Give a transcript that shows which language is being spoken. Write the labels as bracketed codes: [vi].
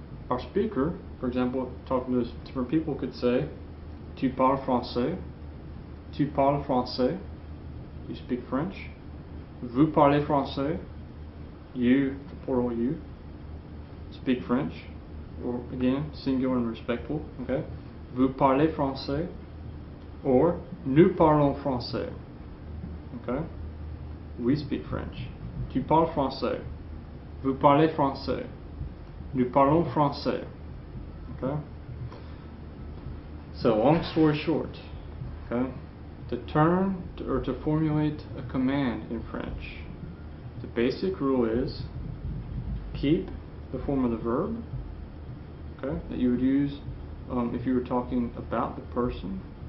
[en] Our speaker, for example, talking to different people, could say, [fr] tu parles français, tu parles français, [en] you speak French. [fr] Vous parlez français, [en] you, the plural you, speak French. Or again, singular and respectful. [fr] Okay, vous parlez français, or nous parlons français. [en] Okay, we speak French. [fr] Tu parles français, vous parlez français, nous parlons français. [en] Okay. So, long story short, okay, to turn or to formulate a command in French, the basic rule is keep the form of the verb, okay, that you would use if you were talking about the person.